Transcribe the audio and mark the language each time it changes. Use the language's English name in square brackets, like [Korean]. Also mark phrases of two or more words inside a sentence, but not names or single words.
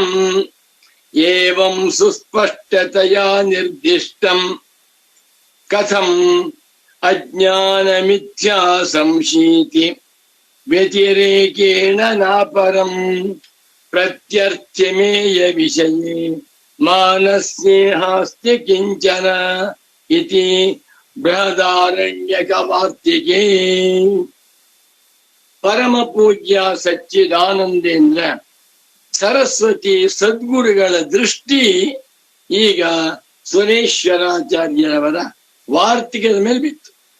[Sanskrit] ಏವಂ ಸುಸ್ಪಷ್ಟತಯಾ ನಿರ್ದಿಷ್ಟಂ ಕಥಂ ಅಜ್ಞಾನ ಮಿಥ್ಯಾ ಸಂಶೀತಿ ವ್ಯತಿರೇಕೇಣ ನಾಪರಂ ಪ್ರತ್ಯರ್ಥ್ಯಮೇಯ ವಿಷಯೇ ಮಾನಸ್ಯೇಹಾಸ್ತಿ ಕಿಂಚನ ಇತಿ ಬೃಹದಾರಣ್ಯಕ ವಾರ್ತಿಕೆ. [Kannada] ಪರಮ ಪೂಜ್ಯ ಸಚ್ಚಿದಾನಂದೇಂದ್ರ ಸರಸ್ವತಿ ಸದ್ಗುರುಗಳ ದೃಷ್ಟಿ ಈಗ ಸುರೇಶ್ವರಾಚಾರ್ಯರವರ ವಾರ್ತಿಕದ ಮೇಲೆ ಬಿತ್ತು.